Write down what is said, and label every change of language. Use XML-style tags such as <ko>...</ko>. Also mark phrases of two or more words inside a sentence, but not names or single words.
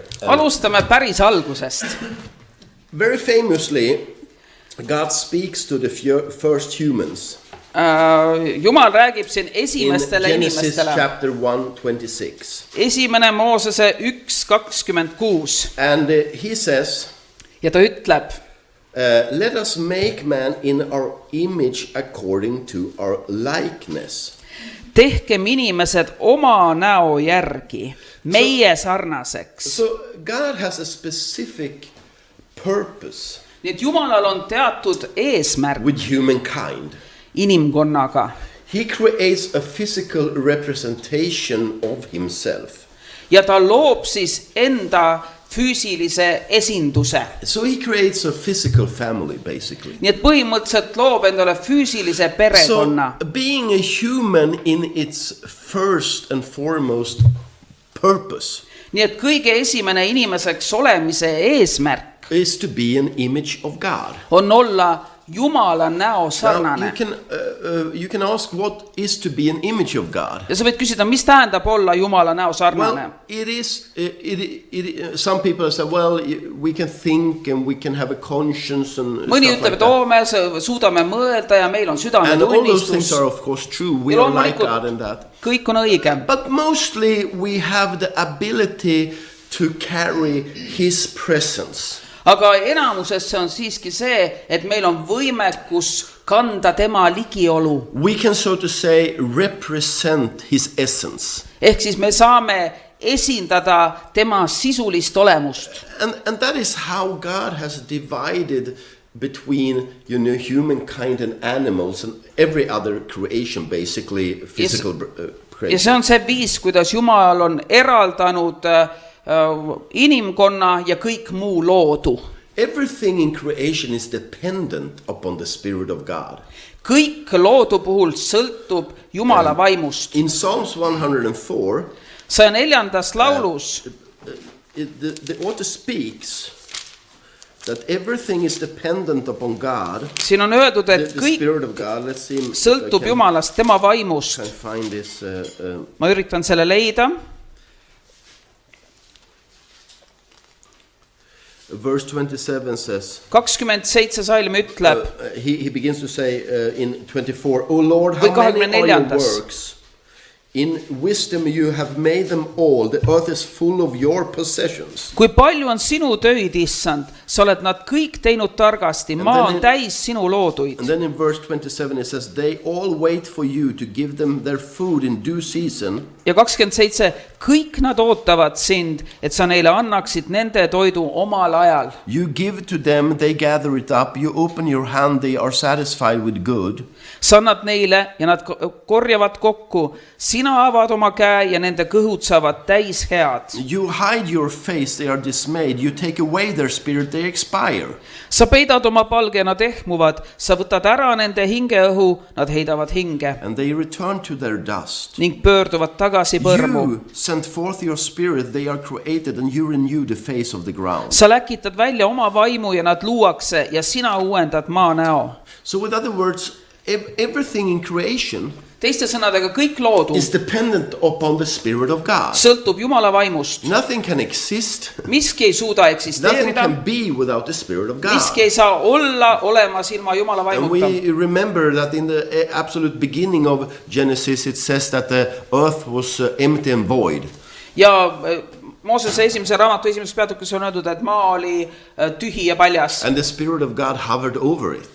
<et>Alustame päris algusest.</et> <en>Very famously, God speaks to the first humans</en> <et>Jumal räägib siin</et> <en>in</en> <et>esimestele</et> <en>Genesis</en> <et>inimestele.</et> <en>chapter 1:26.</en> <et>Esimene Moosese 1:26.</et> <en>And he says,</en> <et>Ja ta ütleb,</et> <en>let us make man in our image according to our likeness.</en> <et>tehkem inimesed oma näo järgi, meie sarnaseks.</et> <en>So God has a specific purpose</en> <et>Nii et Jumalal on teatud eesmärk</et> <en>with humankind.</en> <et>inimkonnaga.</et> <en>He creates a physical representation of himself.</en> <et>Ja ta loob siis enda füüsilise esinduse.</et> <en>So he creates a physical family, basically.</en> <et>Nii et põhimõtteliselt loob endale füüsilise perekonna.</et> <en>So being a human in its first and foremost purpose</en> <et>Nii et kõige esimene inimeseks olemise eesmärk</et> <en>is to be an image of God.</en> <et>on olla Jumala näo</et> <en>Now,</en> <et>sarnane.</et> <en>you can ask what is to be an image of God.</en> <et>Ja sa võid küsida, mis tähendab olla Jumala näo sarnane?</et> <en>Well, some people say, well, we can think and we can have a conscience and</en> <et>Mõni</et> <en>stuff</en> <et>ütleb,</et> <en>like</en> <et>et</et> <en>that.</en> <et>me suudame mõelda ja meil on</et> <en>And all those things</en> <et>südametunnistus.</et> <en>are of course true. We</en> <et>Ja</et> <en>are like</en> <et>loomulikult</et> <en>God and that.</en> <et>kõik on õige.</et> <en>But mostly we have the ability to carry His presence.</en> <et>Aga enamuses see on siiski see, et meil on võimekus kanda tema ligiolu.</et> <en>We can, so to say, represent His essence.</en> <et>Ehk siis me saame esindada tema sisulist olemust.</et> <en>And that is how God has divided between, humankind and animals and every other creation, basically physical</en> <et>Ja</et> <en>creation.</en> <et>see on see viis, kuidas Jumal on eraldanud inimkonna ja kõik muu loodu.</et> <en>Everything in creation is dependent upon the Spirit of God.</en> <et>Kõik loodu puhul sõltub Jumala vaimust.</et> <en>In Psalms 104,</en> <et>104. laulus</et> <en>the author speaks that everything is dependent upon God,</en> <et>siin on öeldud, et</et> <en>the</en> <et>kõik</et> <en>Spirit of God. Let's see if I</en> <et>sõltub</et> <en>can</en> <et>Jumalast, tema vaimust.</et> <en>find this.</en> <et>Ma üritan selle leida.</et> <en>Verse 27 says,</en> <et>27 salm ütleb,</et> <en>he begins to say in 24, O Lord, how</en> <et>Või</et> <en>many are your</en> <et>24.</et> <en>works? In wisdom you have made them all. The earth is full of your possessions.</en> <et>kui palju on sinu töid, issand, sa oled nad kõik teinud targasti, maa on täis sinu looduid.</et> <en>And then in verse 27 it says, they all wait for you to give them their food in due season.</en> <et>Ja 27, kõik nad ootavad sind, et sa neile annaksid nende toidu omal ajal.</et> <en>You give to them, they gather it up. You open your hand, they are satisfied with good.</en> <et>Sa annad neile ja nad korjavad kokku. Sina avad oma käe ja nende kõhud saavad täis head.</et> <en>You hide your face, they are dismayed. You take away their spirit, they expire.</en> <et>Sa peidad oma palge, nad ehmuvad. Sa võtad ära nende hingeõhu, nad heidavad hinge.</et> <en>And they return to their dust.</en> <et>Ning pöörduvad tagasi põrmu.</et> <en>You send forth your spirit, they are created, and you renew the face of the ground.</en> <et>Sa läkitad välja oma vaimu ja nad luuakse ja sina uuendad maa näo.</et> <en>So with other words, everything in creation</en> <et>Teiste sõnadega, kõik loodu</et> <en>is dependent upon the Spirit of God.</en> <et>sõltub Jumala vaimust.</et> <en>Nothing can exist,</en> <et>Miski ei suuda</et> <en>nothing</en> <et>eksisteerida.</et> <en>can be without the Spirit of God.</en> <et>Miski ei saa olla olemas ilma Jumala</et> <en>And</en> <et>vaimuta.</et> <en>we remember that in the absolute beginning of Genesis it says that the earth was empty and void.</en> <et>Ja Moosese esimese raamatu esimeses peatükis on öeldud, et maa oli tühi ja paljas.</et> <en>And the Spirit of God hovered over it.</en>